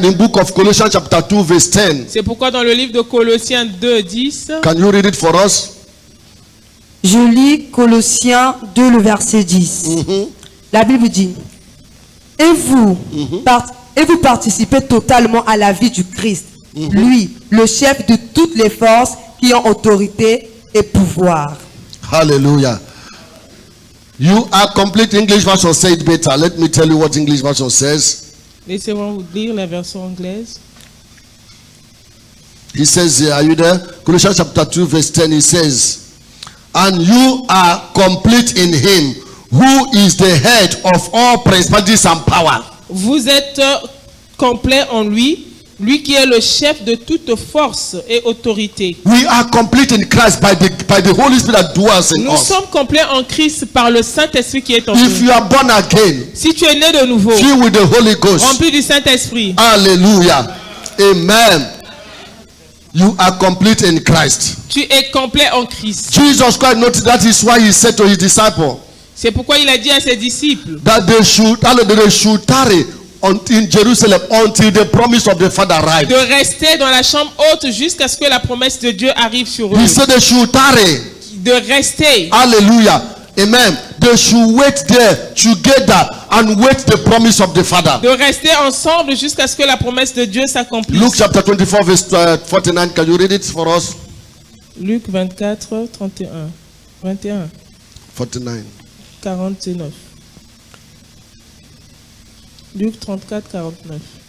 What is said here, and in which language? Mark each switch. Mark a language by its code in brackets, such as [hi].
[en] why in the book of Colossians chapter 2 verse 10, [fr] C'est pourquoi dans le livre de Colossiens 2, 10, [en] can you read it for us? [fr] Je lis Colossiens 2, le verset 10. La Bible dit, et vous participez totalement à la vie du Christ, lui, le chef de toutes les forces qui ont autorité et pouvoir. [en] Hallelujah. You are complete English version, say it better. Let me tell you what English version says. [fr] laissez-moi vous lire la version anglaise. [en] He says here, are you there? Colossians chapter 2 verse 10, he says, and you are complete in him who is the head of all principalities and power. [fr] Vous êtes complet en lui, lui qui est le chef de toute force et autorité. [en] We are complete in Christ by the Holy Spirit that dwells in [fr] Nous [en] us. [fr] sommes complets en Christ par le Saint-Esprit qui est en [en] If [fr] nous. [en] you are born again, [fr] Si tu es né de nouveau, [en] filled with the Holy Ghost, [fr] rempli du Saint-Esprit, [en] hallelujah, amen, you are complete in Christ. [fr] tu es complet en Christ. [en] Jesus Christ noticed that is why he said to his disciples [fr] C'est pourquoi il a dit à ses disciples [en] that they should tarry in Jerusalem until the promise of the Father arrived. [fr] de rester dans la chambre haute jusqu'à ce que la promesse de Dieu arrive sur eux. [en] He said they should tarry. [fr] De rester. [en] Hallelujah. Amen. They should wait there together and wait the promise of the Father. [fr] De rester ensemble jusqu'à ce que la promesse de Dieu s'accomplisse. [en] Luke chapter 24 verse 49. Can you read it for us? [fr] Luc 24, 31. 21, 49. 49. Luc 34, 49.